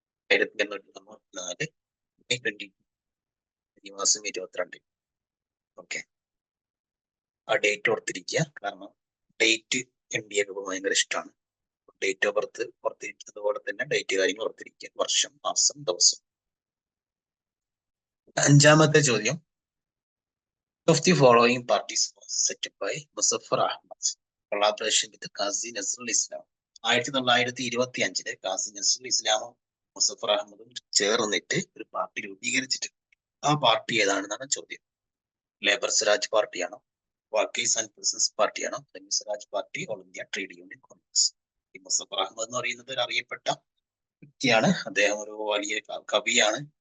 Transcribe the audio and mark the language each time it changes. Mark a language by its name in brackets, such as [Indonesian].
[Malayalam] 1894 May 20 മാസം 22. Okay, ആ date ഓർത്തിരിക്കുക, കാരണം ഡേറ്റ് MBA ഒക്കെ ഭയങ്കര ഇഷ്ടമാണ്. ഡേറ്റ് ഓഫ് ബർത്ത് ഓർത്തിരിക്കുക, അതുപോലെ തന്നെ ഡേറ്റ് കാര്യങ്ങൾ ഓർത്തിരിക്കുക, വർഷം, മാസം, ദിവസം. അഞ്ചാമത്തെ ചോദ്യം, [English] of the following parties was set up by Muzaffar Ahmad collaboration with Qazi Nazrul Islam. [Malayalam] 1925 Khasi Nazrul ഇസ്ലാമും മുസഫർ അഹമ്മദും ചേർന്നിട്ട് ഒരു പാർട്ടി രൂപീകരിച്ചിട്ട്. ആ പാർട്ടി ഏതാണെന്നാണ് ചോദ്യം. Labour Swaraj പാർട്ടിയാണോ, workers and persons പാർട്ടിയാണോ, Swaraj party, all India trade union Congress? ഈ മുസഫർ അഹമ്മദ് എന്ന് പറയുന്നത് ഒരു അറിയപ്പെട്ട വ്യക്തിയാണ്. അദ്ദേഹം ഒരു വലിയ കവിയാണ്.